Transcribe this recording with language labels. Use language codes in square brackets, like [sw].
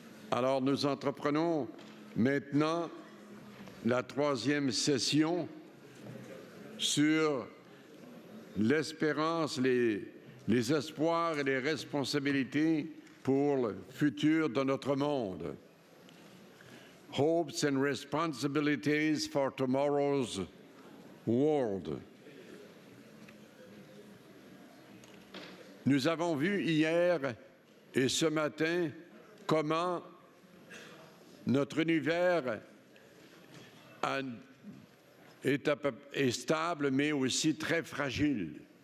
[fr] Alors, nous entreprenons maintenant la troisième session sur l'espérance, les espoirs et les responsabilités pour le futur de notre monde. [en] Hopes and responsibilities for tomorrow's world. [fr] Nous avons vu hier et ce matin comment notre univers est stable, mais aussi très fragile.